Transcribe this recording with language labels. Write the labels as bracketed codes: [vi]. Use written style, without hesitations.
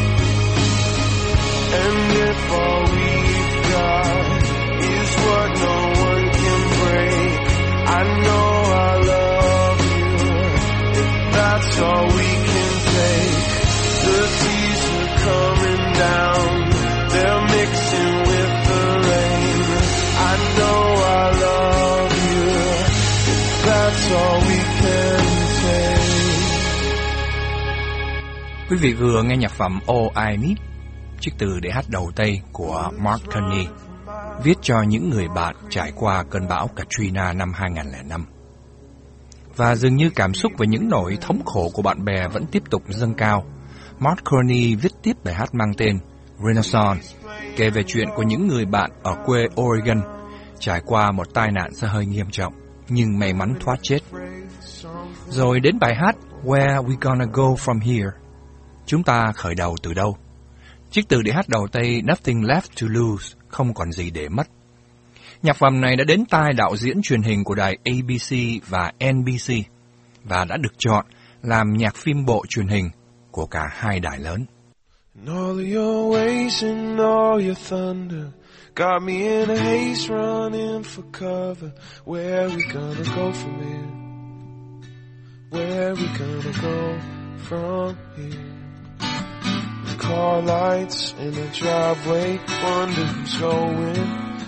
[en] if all we've got is what no one can break. I know I love you, that's all we can take. The seas are coming down, they're mixing with the rain. I know I love you, that's all we can take. [vi] Quý vị vừa nghe nhạc phẩm All I Need, chiếc từ để hát đầu tay của Mark Carney, viết cho những người bạn trải qua cơn bão Katrina năm 2005. Và dường như cảm xúc về những nỗi thống khổ của bạn bè vẫn tiếp tục dâng cao, Mark Carney viết tiếp bài hát mang tên Renaissance, kể về chuyện của những người bạn ở quê Oregon trải qua một tai nạn xe hơi nghiêm trọng nhưng may mắn thoát chết. Rồi đến bài hát Where We Gonna Go From Here, chúng ta khởi đầu từ đâu? Chiếc từ để hát đầu tay Nothing Left to Lose, không còn gì để mất. Nhạc phẩm này đã đến tai đạo diễn truyền hình của đài ABC và NBC và đã được chọn làm nhạc phim bộ truyền hình của cả hai đài lớn. [en] And all your ways and all your thunder got me in a haze running for cover. Where are we gonna go from here? Where are we gonna go from here? Car lights in the driveway, wonder who's going.